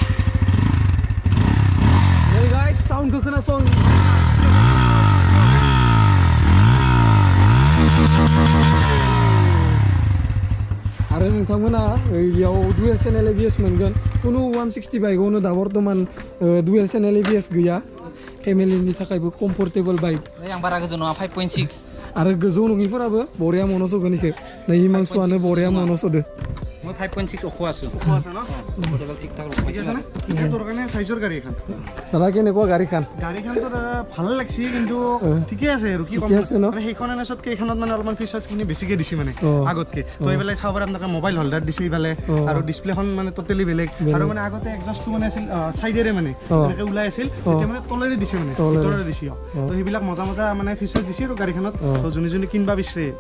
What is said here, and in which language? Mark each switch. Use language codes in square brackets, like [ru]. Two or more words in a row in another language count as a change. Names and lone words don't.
[brx] नै गाइस साउन्डखौ खोनासं आरो नोंथांमोना इयाव [en] dual channel ABS [brx] मोनगोन कुनु 160 बाइकआवनो दा बर्तमान [en] dual channel ABS [brx] गैया फेमिलिनि थाखायबो [en] comfortable bike [brx] आं बारा गोजौ नङा 5.6 आरो गोजौ नङिफोराबो बरिया मनसगोन इखो नै हिमांसुआनो बरिया मनसदो [as] মই 5.6 ওখ আছো ন টোটাল ঠিক ঠাক ঠিক আছে না তোৰ কাৰণে সাইজৰ গাড়ী এখন দাদা কেনেকুৱা গাড়ীখন তো ভাল লাগছি কিন্তু ঠিকে আছে আৰু কি কম মানে সেইখন এনএছত কেইখনত মানে অলপমান ফিচাৰ্ছ খিনি বেছিকে দিছি মানে আগতকে তো এইবেলাই চাব পাৰে আপোনাক [en] mobile holder [as] দিছি ইফালে আৰু ডিসপ্লেখন মানে টোটালি বেলেগ আৰু মানে আগতে এক্সজষ্টটো মানে আছিল সাইডেৰে মানে এনেকে ওলাই আছিল এতিয়া মানে তলেৰে দিছে মানে ভিতৰৰে দিছি তো সেইবিলাক মজা মজা মানে ফিচাৰ্ছ দিছি আৰু গাড়ীখনত তো যোনি কিনবা বিচাৰে তো